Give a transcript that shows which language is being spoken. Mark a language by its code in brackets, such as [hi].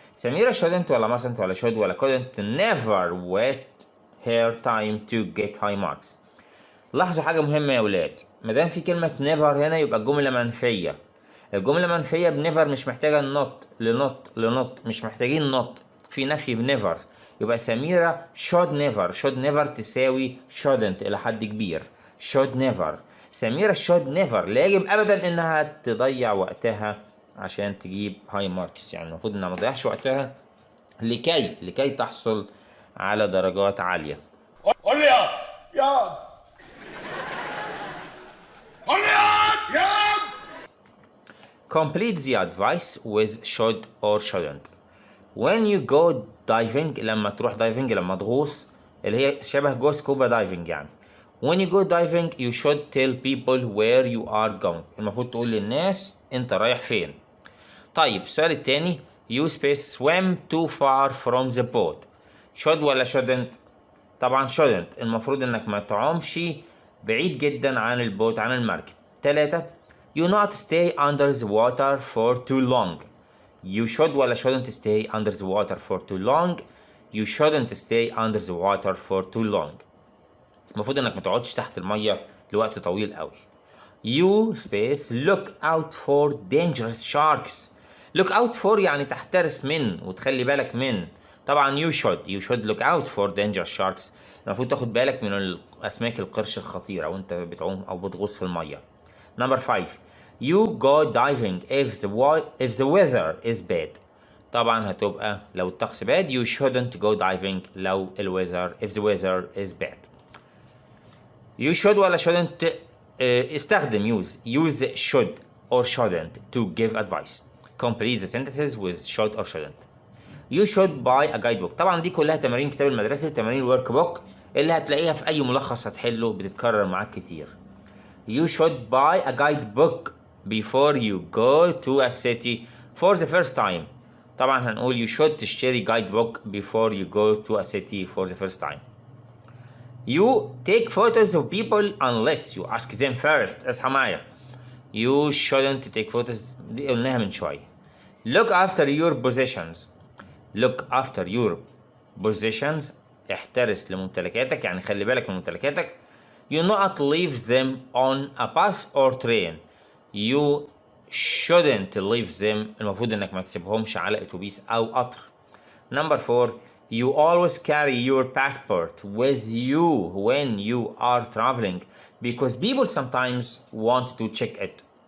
[en] سميرة shouldn't ولا mustn't ولا should ولا couldn't never waste her time to get high marks. [ar] لاحظوا حاجة مهمة يا ولاد، مادام في كلمة never هنا يبقى الجملة منفية. الجملة منفية [en] بنيفر [ar] مش محتاجة [en] لنوت [ar] مش محتاجين نوت، في نفي بنيفر. يبقى سميرة [en] should never [ar] تساوي shouldn't إلى حد كبير. [en] should never. [ar] سميرة should never لا يجب أبدا إنها تضيع وقتها عشان تجيب [en] high marks, [ar] يعني المفروض انها ما تضيعش وقتها لكي تحصل على درجات عالية. قول لي ياض قول لي ياض. [en] Complete the advice with should or shouldn't. When you go diving، [ar] لما تروح diving، لما تغوص، اللي هي شبه جو [en] scuba diving [ar] يعني. [en] When you go diving you should tell people where you are going. [ar] المفروض تقول للناس انت رايح فين. طيب السؤال التاني، [en] you space swim too far from the boat. should ولا shouldn't؟ [ar] طبعا [en] shouldn't. [ar] المفروض انك ما تعومش بعيد جدا عن البوت، عن المركب. [en] 3 you not stay under the water for too long. you should ولا shouldn't stay under the water for too long؟ you shouldn't stay under the water for too long. [ar] المفروض انك ما تقعدش تحت الميه لوقت طويل قوي. [en] you space look out for dangerous sharks. look out for [ar] يعني تحترس من وتخلي بالك من. [en] طبعا you should look out for dangerous sharks. [ar] المفروض تاخد بالك من الاسماك القرش الخطيره وانت بتعوم او بتغوص في الميه. [en] Number 5 you go diving if the weather is bad. [ar] طبعا هتبقى لو الطقس [en] bad you shouldn't go diving لو if the weather is bad. you should ولا shouldn't [ar] استخدم [en] use should or shouldn't to give advice. complete the sentences with should or shouldn't. you should buy a guidebook. [ar] طبعا دي كلها تمارين كتاب المدرسة، تمارين الورك بوك اللي هتلاقيها في أي ملخص هتحله، بتتكرر معاك كتير. [en] you should buy a guidebook before you go to a city for the first time. [ar] طبعا هنقول [en] you should [ar] تشتري [en] guidebook before you go to a city for the first time. you take photos of people unless you ask them first. [ar] اصحى معايا. [en] you shouldn't take photos، [ar] دي قلناها من شوية. [en] look after your possessions. look after your possessions [ar] احترس لممتلكاتك، يعني خلي بالك من ممتلكاتك. [en] you not leave them on a bus or train. you shouldn't leave them، [ar] المفروض انك ما تسيبهمش على اتوبيس او قطر. [en] Number 4 you always carry your passport with you when you are traveling because people sometimes want to check it.